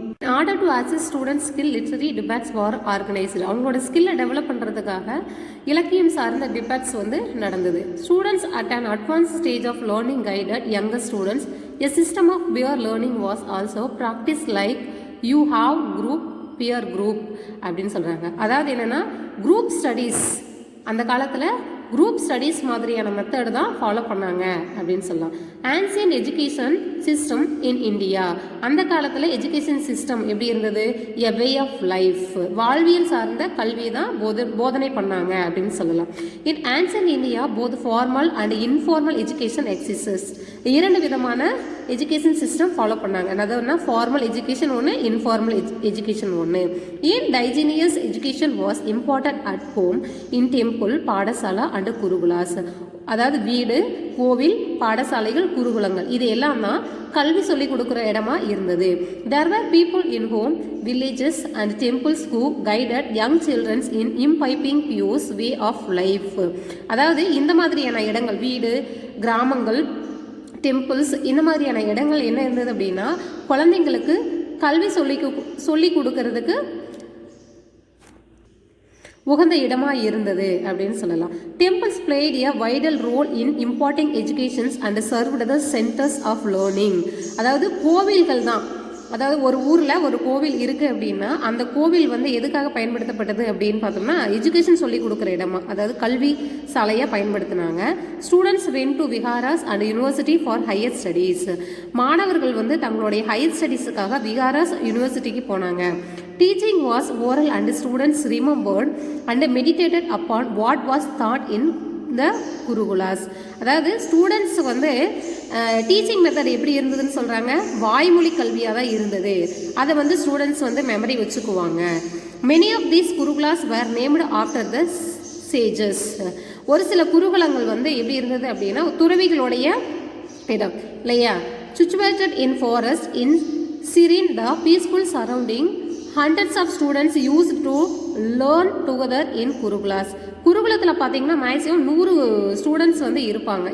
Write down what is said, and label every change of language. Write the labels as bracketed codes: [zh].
[en] In order to assess students skill, literary debates were organized. [ta] அவங்களோட ஸ்கில்லை develop பண்ணுறதுக்காக இலக்கியம் சார்ந்த டிபேட்ஸ் வந்து நடந்தது. [en] Students at an advanced stage of learning guided younger students. A system of peer learning was also practiced like you have group, peer group [ta] அப்படின்னு சொல்கிறாங்க. அதாவது என்னென்னா குரூப் ஸ்டடீஸ், அந்த காலத்தில் குரூப் ஸ்டடீஸ் மாதிரியான மெத்தட் தான் ஃபாலோ பண்ணாங்க அப்படின்னு சொல்லலாம். [en] ancient education system in India, [ta] அந்த காலத்தில் எஜுகேஷன் சிஸ்டம் எப்படி இருந்தது? [en] a way of life, [ta] வாழ்வியல் சார்ந்த கல்வியை தான் போதனை பண்ணாங்க அப்படின்னு சொல்லலாம். [en] in ancient India both formal and informal education exists, [ta] இரண்டு விதமான எஜுகேஷன் சிஸ்டம் ஃபாலோ பண்ணாங்க. அதாவது ஃபார்மல் எஜுகேஷன் ஒன்று, இன்ஃபார்மல் எஜுகேஷன் ஒன்று. [en] Indigenous education was important at home, in temple, pathashala and gurukulas. [ta] அதாவது வீடு, கோவில், பாடசாலைகள், குருகுலங்கள் இது எல்லாம் தான் கல்வி சொல்லிக் கொடுக்குற இடமா இருந்தது. [en] There were people in home, villages and temples who guided young children in imbibing pure way of life. [ta] அதாவது இந்த மாதிரியான இடங்கள், வீடு, கிராமங்கள், டெம்பிள்ஸ், இந்த மாதிரியான இடங்கள் என்ன இருந்தது அப்படின்னா குழந்தைங்களுக்கு கல்வி சொல்லி கொடுக்கறதுக்கு உகந்த இடமாக இருந்தது அப்படின்னு சொல்லலாம். [en] Temples played a vital role in imparting educations and served the centres of learning. [ta] அதாவது கோவில்கள் தான், அதாவது ஒரு ஊரில் ஒரு கோவில் இருக்குது அப்படின்னா அந்த கோவில் வந்து எதுக்காக பயன்படுத்தப்பட்டது அப்படின்னு பார்த்தோம்னா எஜுகேஷன் சொல்லி கொடுக்குற இடமா, அதாவது கல்வி சாலையாக பயன்படுத்தினாங்க. [en] Students went to viharas and university for higher studies. [ta] மாணவர்கள் வந்து தங்களுடைய ஹையர் ஸ்டடீஸுக்காக விஹாராஸ் யூனிவர்சிட்டிக்கு போனாங்க. [en] Teaching was oral and students remembered and meditated upon what was taught in the gurukulas. [ta] அதாவது ஸ்டூடெண்ட்ஸ் வந்து டீச்சிங் மெத்தட் எப்படி இருந்ததுன்னு சொல்கிறாங்க, வாய்மொழி கல்வியாக தான் இருந்தது. அதை வந்து ஸ்டூடெண்ட்ஸ் வந்து மெமரி வச்சுக்குவாங்க. [en] Many of these gurukulas were named after the sages. [ta] ஒரு சில குருகுலங்கள் வந்து எப்படி இருந்தது அப்படின்னா துறவிகளுடைய இடம் இல்லையா. [en] Situated in forest in serene the peaceful surrounding, hundreds of students used to learn together in gurukulas. [ta] குருகுலத்தில் பார்த்தீங்கன்னா மேக்ஸிமம் 100 ஸ்டூடெண்ட்ஸ் வந்து இருப்பாங்க.